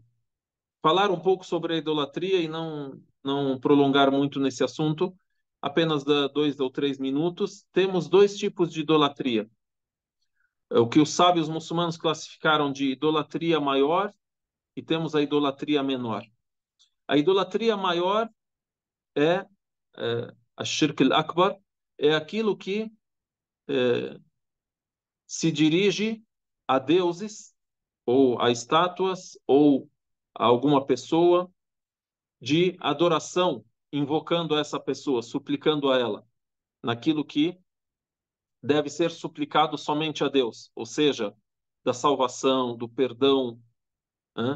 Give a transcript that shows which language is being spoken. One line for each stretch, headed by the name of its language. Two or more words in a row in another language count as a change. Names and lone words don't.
Portuguese: Falar um pouco sobre a idolatria e não prolongar muito nesse assunto, apenas 2 ou 3 minutos. Temos dois tipos de idolatria. O que os sábios muçulmanos classificaram de idolatria maior e temos a idolatria menor. A idolatria maior é a
Arabic: شرك الأكبر,
Portuguese: é aquilo que se dirige a deuses ou a estátuas ou a alguma pessoa de adoração, invocando essa pessoa, suplicando a ela, naquilo que deve ser suplicado somente a Deus, ou seja, da salvação, do perdão, né?